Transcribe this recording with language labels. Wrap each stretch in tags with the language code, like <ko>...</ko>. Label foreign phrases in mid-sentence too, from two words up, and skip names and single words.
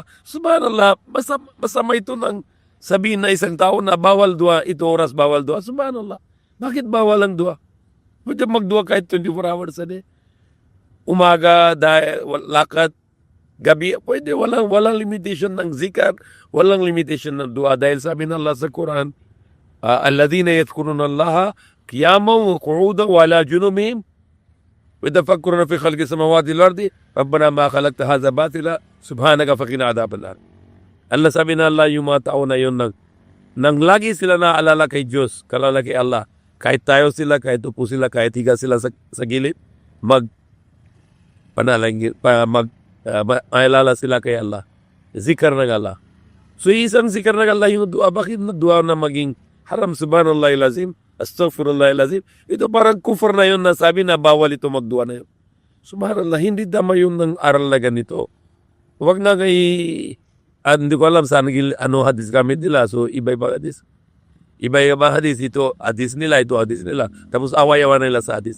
<tl>Subhanallah, masama ito ng sabihin na isang tao na bawal dua, ito oras bawal dua. Subhanallah, bakit bawal ang dua? Pwede magdua kahit 24</tl> <en>hours a day.</en> <tl>Umaga, lakad, gabi, pwede. Walang limitation ng zikar, walang limitation ng dua. Dahil sabi ng Allah sa Quran,</tl> <ar>الذين يذكرون الله قياما وقعودا وعلى جنوبهم. وَيَتَفَكَّرُونَ فِي خَلْقِ السَّمَاوَاتِ وَالْأَرْضِ رَبَّنَا مَا خَلَقْتَ هَذَا بَاطِلًا سُبْحَانَكَ فَقِنَا عَذَابَ النَّارِ.</ar> <tl>Allah sabi na Allah, yung mga tao na yun, nang lagi sila naaalala kay Diyos, kalala kay Allah, kahit tayo sila, kahit upo sila, kahit higa sila sa gilid, maalala sila kay Allah. Zikar ng Allah. So isang zikar ng Allah yung dua. Bakit na dua na maging haram?</tl> <ar>سبحان الله العظيم، أستغفر الله العظيم.</ar> <tl>Ito parang kufr na yun na sabi na bawal ito magdua na yun. Subhanallah, hindi tama yung ng aral na ganito. Huwag na hindi ko alam saan hadis kami nila. So iba-iba hadis. Iba-iba hadis. Ito hadis nila, ito hadis nila. Tapos away-awa nila sa hadis.</tl>